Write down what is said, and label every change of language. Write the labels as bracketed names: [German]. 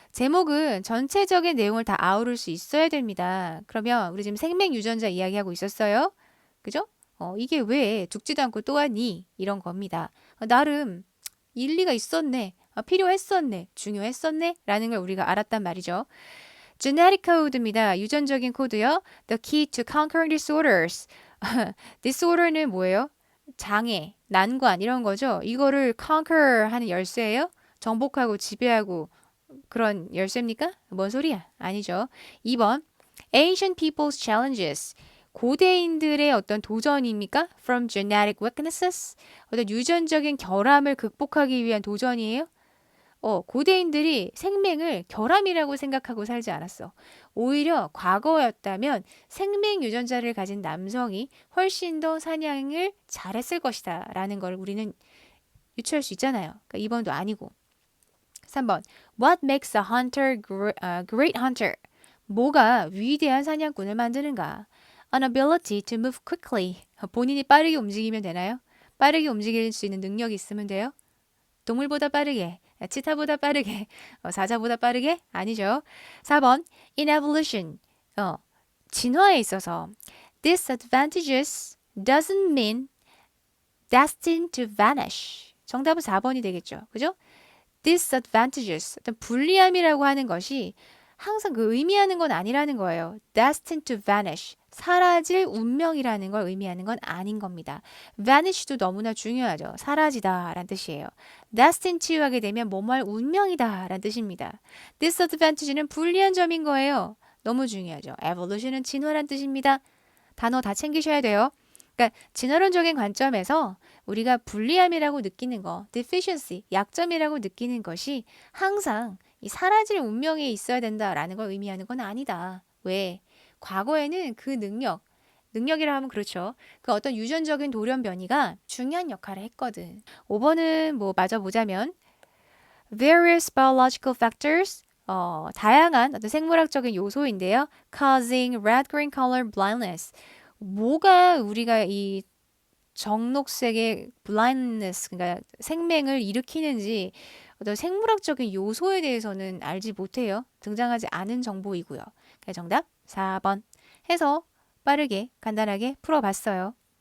[Korean] 제목은 전체적인 내용을 다 아우를 수 있어야 됩니다. 그러면 우리 지금 생명 유전자 이야기하고 있었어요. 그죠? 이게 왜 죽지도 않고 또 왔니? 이런 겁니다. 나름 일리가 있었네. 필요했었네. 중요했었네. 라는 걸 우리가 알았단 말이죠. [English] Genetic code입니다. [Korean] 유전적인 코드요. [English] The key to conquering disorders. [Korean] disorder는 뭐예요? 장애, 난관 이런 거죠. 이거를 conquer 하는 열쇠예요. 정복하고 지배하고 그런 열쇠입니까? 뭔 소리야? 아니죠. 2번. [English] Ancient people's challenges. [Korean] 고대인들의 어떤 도전입니까? [English] From genetic weaknesses. [Korean] 어떤 유전적인 결함을 극복하기 위한 도전이에요. 고대인들이 생명을 결함이라고 생각하고 살지 않았어. 오히려 과거였다면 생명 유전자를 가진 남성이 훨씬 더 사냥을 잘했을 것이다. 라는 걸 우리는 유추할 수 있잖아요. 그러니까 2번도 아니고. 3번. [English] What makes a hunter great hunter? [Korean] 뭐가 위대한 사냥꾼을 만드는가? [English] an ability to move quickly. [Korean] 본인이 빠르게 움직이면 되나요? 빠르게 움직일 수 있는 능력이 있으면 돼요? 동물보다 빠르게, 치타보다 빠르게, 사자보다 빠르게? 아니죠. 4번, [English] in evolution. [Korean] 진화에 있어서 [English] disadvantages doesn't mean destined to vanish. [Korean] 정답은 4번이 되겠죠. 그죠? disadvantages, 어떤 불리함이라고 하는 것이 항상 그 의미하는 건 아니라는 거예요. [English] destined to vanish, [Korean] 사라질 운명이라는 걸 의미하는 건 아닌 겁니다. vanish도 너무나 중요하죠. 사라지다 라는 뜻이에요. [English] destined to [Korean] 하게 되면 뭐뭐할 운명이다 라는 뜻입니다. disadvantage는 불리한 점인 거예요. 너무 중요하죠. evolution은 진화란 뜻입니다. 단어 다 챙기셔야 돼요. 그러니까 진화론적인 관점에서 우리가 불리함이라고 느끼는 거, deficiency, 약점이라고 느끼는 것이 항상 이 사라질 운명에 있어야 된다라는 걸 의미하는 건 아니다. 왜? 과거에는 그 능력이라 하면 그렇죠. 그 어떤 유전적인 돌연변이가 중요한 역할을 했거든. 5번은 뭐 마저 보자면 [English] various biological factors [Korean] 다양한 어떤 생물학적인 요소인데요. [English] causing red-green color blindness. [Korean] 뭐가 우리가 이 정록색의 blindness, 그러니까 생맹을 일으키는지 어떤 생물학적인 요소에 대해서는 알지 못해요. 등장하지 않은 정보이고요. 그래서 정답 4번 해서 빠르게 간단하게 풀어봤어요.